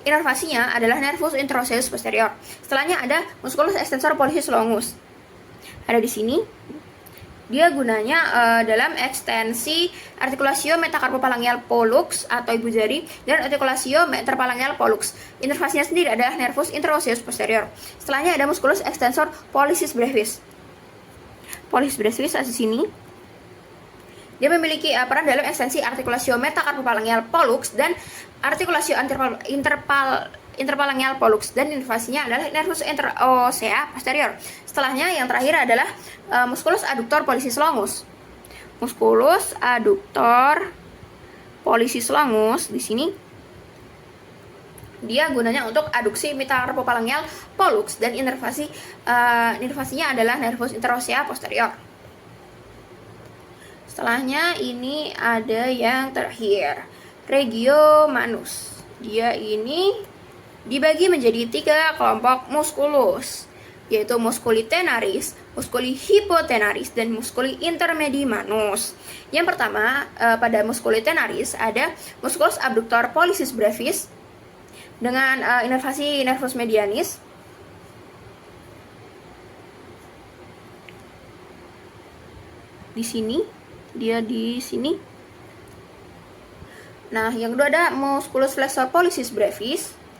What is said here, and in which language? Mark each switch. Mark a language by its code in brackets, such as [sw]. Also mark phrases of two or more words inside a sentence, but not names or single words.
[id] Inervasinya adalah [la] nervus interosseus posterior. [id] Setelahnya ada [la] musculus extensor pollicis longus. [id] Ada di sini. Dia gunanya dalam ekstensi artikulasio [la] metacarpopalangeal pollux [id] atau ibu jari dan artikulasio [la] interpalangeal pollux. [id] Inervasinya sendiri adalah [la] nervus interosseus posterior. [id] Setelahnya ada [la] musculus extensor pollicis brevis. Pollicis brevis [id] di sini. Dia memiliki peran dalam ekstensi artikulasio [la] metacarpopalangeal pollux [id] dan artikulasio [la] interpalangeal pollux [id] dan inervasinya adalah [la] nervus interossea posterior. [id] Setelahnya yang terakhir adalah [la] musculus adductor pollicis longus. Musculus adductor pollicis longus [id] di sini. Dia gunanya untuk aduksi [la] metacarpopalangeal pollux [id] dan inervasinya adalah [la] nervus interossea posterior. [id] Setelahnya ini ada yang terakhir, [la] regio manus. [id] Dia ini dibagi menjadi 3 kelompok musculus, yaitu [la] musculi tenaris, musculi hypotenaris, [id] dan [la] musculi intermedi manus. [id] Yang pertama, pada [la] musculi tenaris [id] ada [la] musculus abductor pollicis brevis, [id] dengan inervasi [la] nervus medianis. [id] Di sini, dia di sini. Nah, yang kedua ada [la] musculus flexor pollicis brevis.